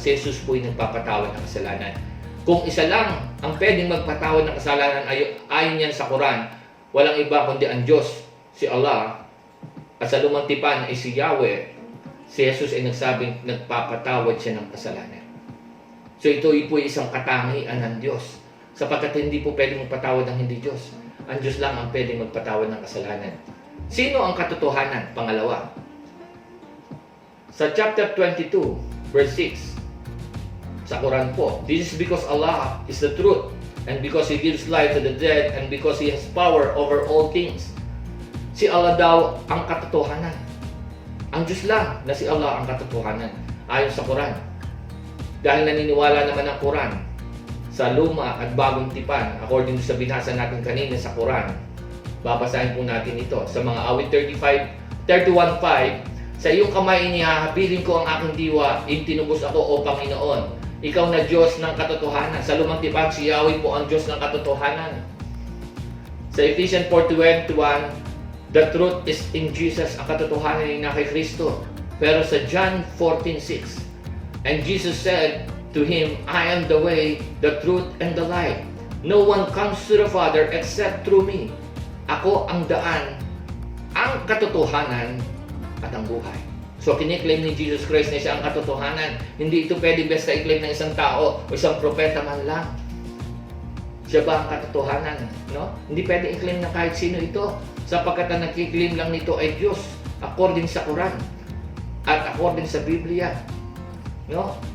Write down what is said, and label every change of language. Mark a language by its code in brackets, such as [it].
[tl] Si Jesus po'y nagpapatawad ng kasalanan. Kung isa lang ang pwedeng magpatawad ng kasalanan ayon yan sa Quran, walang iba kundi ang Diyos, si Allah, at sa lumang tipan ay si Yahweh. Si Jesus ay nagsabing nagpapatawad siya ng kasalanan. So ito po isang katangian ng Diyos, sapagkat hindi po pwedeng magpatawad ng hindi Diyos. Ang Diyos lang ang pwedeng magpatawad ng kasalanan. Sino ang katotohanan? Pangalawa, sa chapter 22, verse 6, sa Quran po, [en] this is because Allah is the truth, and because He gives life to the dead, and because He has power over all things. [tl] Si Allah daw ang katotohanan. Ang Diyos lang na si Allah ang katotohanan ayon sa Quran. Dahil naniniwala naman ang Quran sa luma at bagong tipan, according sa binasa natin kanina sa Quran, babasahin po natin ito sa mga awit 31:5. Sa iyong kamay inihahabilin ko ang aking diwa, itinubos ako o Panginoon. Ikaw na Diyos ng katotohanan. Sa lumang tipan, si Yahweh po ang Diyos ng katotohanan. Sa Ephesians 4:21, [en] the truth is in Jesus, [tl] ang katotohanan ay na kay Kristo. [en] Pero sa John 14:6, and Jesus said to him, I am the way, the truth, and the life. No one comes to the Father except through me. [tl] Ako ang daan, ang katotohanan, at ang buhay. So kiniklaim ni Jesus Christ na siya ang katotohanan. Hindi ito pwede basta i-claim ng isang tao o isang propeta man lang. Siya ba ang katotohanan? No? Hindi pwede i-claim na kahit sino ito, sapagkat ang nagkiklaim lang nito ay Diyos according sa Quran at according sa Biblia. No?